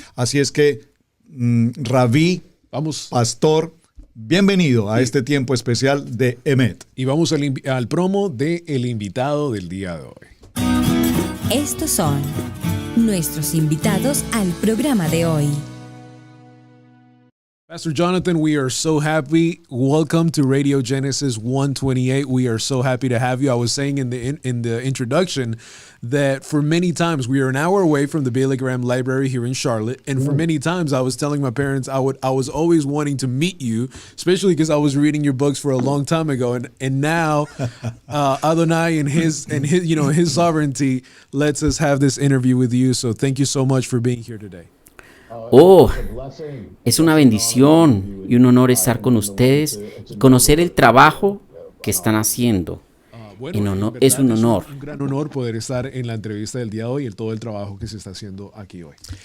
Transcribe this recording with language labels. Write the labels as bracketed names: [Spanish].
[Spanish] Así es que, Rabí, pastor, bienvenido a este tiempo especial de Emet. Y vamos al promo del invitado del día de hoy. Estos son nuestros invitados al programa de hoy. [English] Pastor Jonathan, we are so happy. Welcome to Radio Genesis 128. We are so happy to have you. I was saying in the introduction that for many times we are an hour away from the Bailey Graham Library here in Charlotte, and for many times I was telling my parents I was always wanting to meet you, especially because I was reading your books for a long time ago, and now Adonai and his his sovereignty lets us have this interview with you. So thank you so much for being here today. [Spanish] Oh, es una bendición y un honor estar con ustedes y conocer el trabajo que están haciendo. Es un honor. Un gran honor poder estar en la entrevista del día de hoy y todo el trabajo que se está haciendo aquí hoy.